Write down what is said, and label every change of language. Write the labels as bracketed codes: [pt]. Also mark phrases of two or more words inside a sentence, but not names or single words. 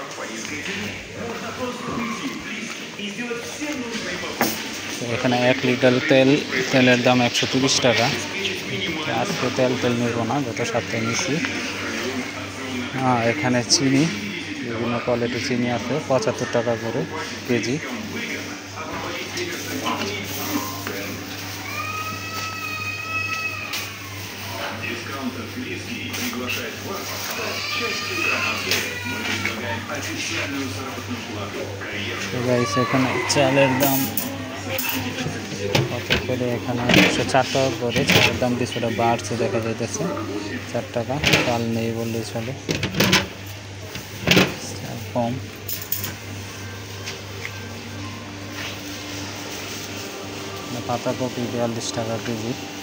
[bn] তো এখানে 1 লিটার তেলের দাম 130 টাকা। আজকে তেল নিব না, গত সপ্তাহে নিচ্ছি। এখানে চিনি, বিভিন্ন কোয়ালিটির চিনি আছে, 75 টাকা করে কেজি। [ru] Дискаунт Английский приглашает вас стать частью команды. Мы предлагаем официальную заработную плату. [bn] এখানে চালের দাম কত করে? এখানে 104 টাকা করে চালের দাম কিছুটা বাড়ছে দেখা যাইতেছে, 4 টাকা। চাল নেই বললেই চলে, চাল কম। পাতাকপি 42 টাকা কেজি।